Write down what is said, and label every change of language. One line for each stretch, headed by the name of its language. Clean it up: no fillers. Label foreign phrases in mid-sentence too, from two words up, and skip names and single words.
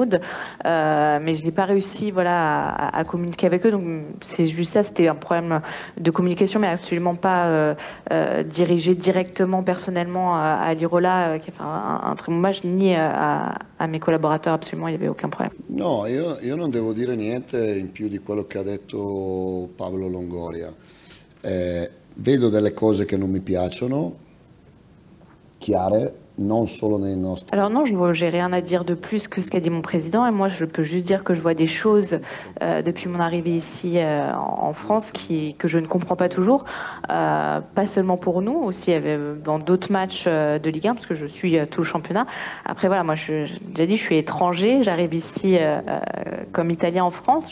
French: Mais je n'ai pas réussi à communiquer avec eux, donc c'est juste ça, c'était un problème de communication, mais absolument pas dirigé directement personnellement à Lirola qui a fait un très bon match, ni à mes collaborateurs, absolument, il n'y avait aucun problème.
Italian: No, io non devo dire niente in più di quello che ha detto Pablo Longoria. Vedo delle cose che non mi piacciono, chiare. Non solo nei nostri...
French: Alors non, j'ai rien à dire de plus que ce qu'a dit mon président. Et moi, je peux juste dire que je vois des choses depuis mon arrivée ici en France que je ne comprends pas toujours. Pas seulement pour nous, aussi dans d'autres matchs de Ligue 1, parce que je suis tout le championnat. Après, voilà, moi, j'ai déjà dit, je suis étranger. J'arrive ici comme Italien en France.